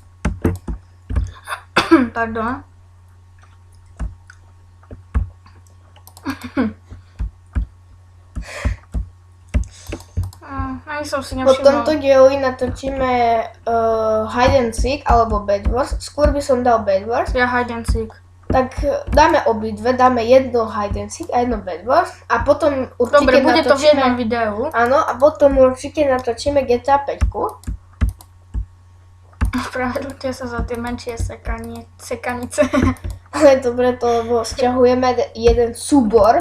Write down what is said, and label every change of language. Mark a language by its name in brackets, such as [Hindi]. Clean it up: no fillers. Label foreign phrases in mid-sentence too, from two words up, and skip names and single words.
[Slovak] Pardon. Ani som si Po nevšimol. tomto dieli natočíme Hide and Seek alebo Bed Wars. Skôr by som dal Bed Wars. Ja hide and seek. Tak dáme obidve, dáme jedno Hide and Seek a jedno Bed Wars. A potom určite Dobre, bude to v jednom natočíme... videu. Áno, a potom určite natočíme GTA 5. Spravedlite sa za tie menšie sekanice. Ale dobre, to lebo stiahujeme jeden súbor,